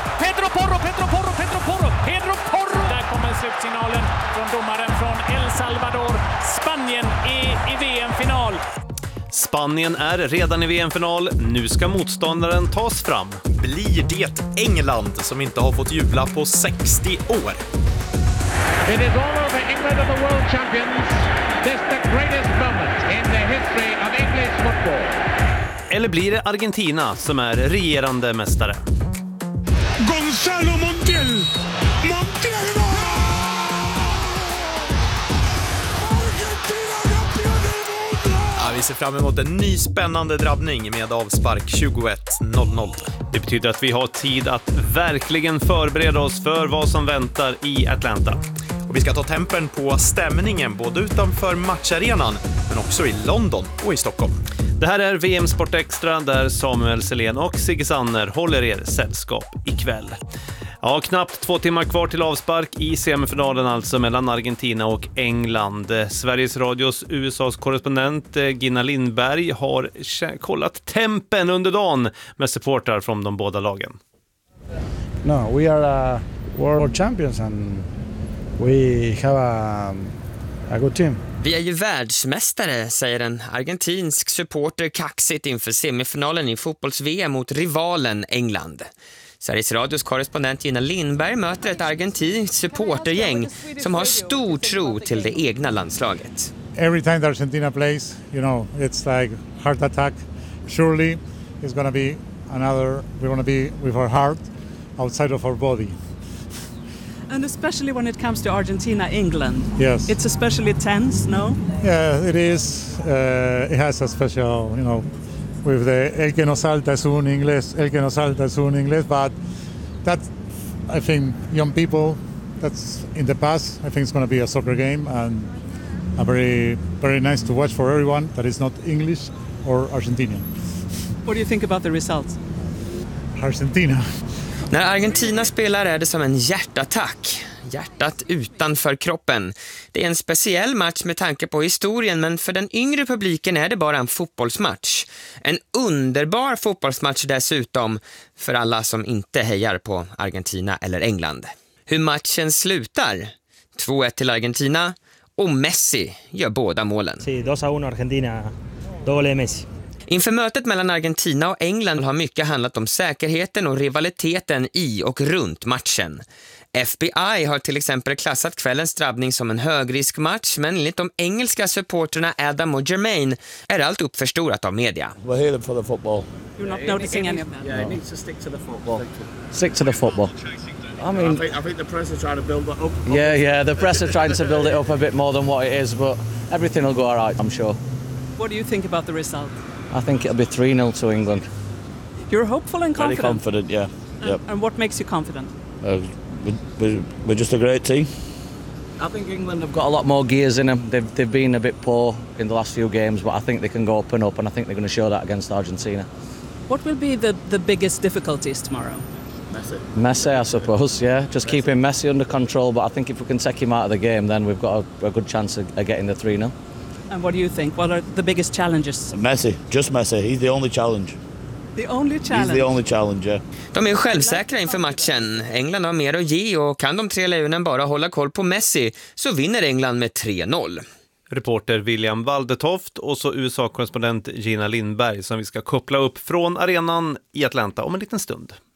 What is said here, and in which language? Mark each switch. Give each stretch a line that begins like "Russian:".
Swedish: Pedro Porro, Pedro Porro, Pedro Porro, Pedro Porro. Där kommer slutsignalen från domaren från El Salvador. Spanien är i VM-final. Spanien är redan i VM-final. Nu ska motståndaren tas fram. Blir det England som inte har fått jubla på 60 år?
English: It is all over England and the world champions. This the greatest moment in the history of English football.
Swedish: Eller blir det Argentina som är regerande mästare? Gonzalo Montiel! Montiel! Vi ser fram emot en ny spännande drabbning med avspark 21.00. Det betyder att vi har tid att verkligen förbereda oss för vad som väntar i Atlanta. Och vi ska ta tempen på stämningen både utanför matcharenan men också i London och i Stockholm. Det här är VM Sport Extra där Samuel Selén och Sigge Sanner håller er sällskap ikväll. Ja, knappt 2 timmar kvar till avspark i semifinalen alltså mellan Argentina och England. Sveriges Radios USAs korrespondent Gina Lindberg har kollat tempen under dagen med supportrar från de båda lagen.
English: No, we are a world champions and we have a good team.
Swedish: Vi är ju världsmästare, säger en argentinsk supporter kaxigt inför semifinalen i fotbolls-VM mot rivalen England. Sveriges Radios korrespondent Gina Lindberg möter ett argentinskt supportergäng som har stor tro till det egna landslaget.
English: Every time the Argentina plays, you know, it's like heart attack. Surely it's gonna be another, we're gonna be with our heart outside of our body. And especially when it comes to Argentina, England. Yes. It's especially tense, no? Yeah, it is. It has a special, you know, with the
Spanish: el que no salta es un inglés,
English: el que no salta es un inglés. But that, I think, young people, that's in the past. I think it's going to be a soccer game and a very, very nice to watch for everyone that is not English or Argentinian. What do you think about the result? Argentina.
Swedish: När Argentina spelar är det som en hjärtattack. Hjärtat utanför kroppen. Det är en speciell match med tanke på historien, men för den yngre publiken är det bara en fotbollsmatch. En underbar fotbollsmatch dessutom för alla som inte hejar på Argentina eller England. Hur matchen slutar? 2-1 till Argentina och Messi gör båda målen.
Spanish: 2-1 Argentina, doble Messi.
Swedish: Inför mötet mellan Argentina och England har mycket handlat om säkerheten och rivaliteten i och runt matchen. FBI har till exempel klassat kvällens drabbning som en högriskmatch, men enligt de engelska supporterna Adam och Jermaine är allt uppförstorat av media.
English: We're here for the football. You're not noticing any of that. Yeah, it needs to stick to the football. Well, stick to the football. I think the press are trying to build it up. Yeah, yeah, the press are trying to build it up a bit more than what it is, but everything will go all right, I'm sure. What do you think about the result? I think it'll be 3-0 to England. You're hopeful and confident? Very confident, yeah. Yep. And what makes you confident? We're just a great team. I think England have got a lot more gears in them. They've been a bit poor in the last few games, but I think they can go up and up, and I think they're going to show that against Argentina. What will be the biggest difficulties tomorrow? Messi, I suppose, yeah. Just keeping Messi under control, but I think if we can take him out of the game, then we've got a good chance of getting the 3-0. And what do you think? What are the biggest challenges? Messi, just Messi. He's the only challenge. The only challenge? He's the only challenge, yeah.
Swedish: De är självsäkra inför matchen. England har mer att ge, och kan de tre lejonen bara hålla koll på Messi så vinner England med 3-0. Reporter William Valdetoft och så USA-korrespondent Gina Lindberg som vi ska koppla upp från arenan i Atlanta om en liten stund.